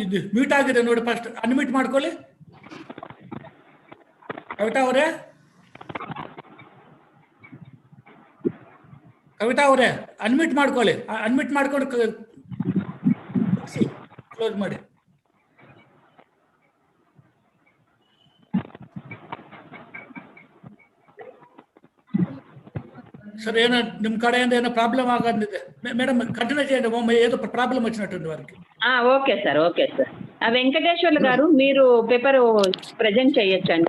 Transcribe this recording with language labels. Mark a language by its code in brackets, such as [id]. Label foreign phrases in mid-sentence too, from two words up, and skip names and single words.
[kn] ಮ್ಯೂಟ್ ಆಗಿದೆ ನೋಡಿ, ಫಸ್ಟ್ ಅನ್ಮ್ಯೂಟ್ ಮಾಡ್ಕೊಳ್ಳಿ. ಕವಿತಾ ಅವರೇ ಅನ್ಮ್ಯೂಟ್ ಮಾಡ್ಕೊಳ್ಳಿ. ಅನ್ಮ್ಯೂಟ್ ಮಾಡ್ಕೊಂಡು ಕ್ಲೋಸ್ ಮಾಡಿ. [te] సరే ఏమైనా [kn] ನಿಮ್ಮ ಕಡೆಯಿಂದ ಏನೋ [te] ప్రాబ్లం ఆగండిదే మేడం కంటిన్యూ చేయండి ఏదో ప్రాబ్లం వచ్చినట్టుంది వారికి. ఓకే సార్ వెంకటేశ్వర్లు గారు మీరు పేపర్ ప్రెజెంట్ చేయొచ్చండి.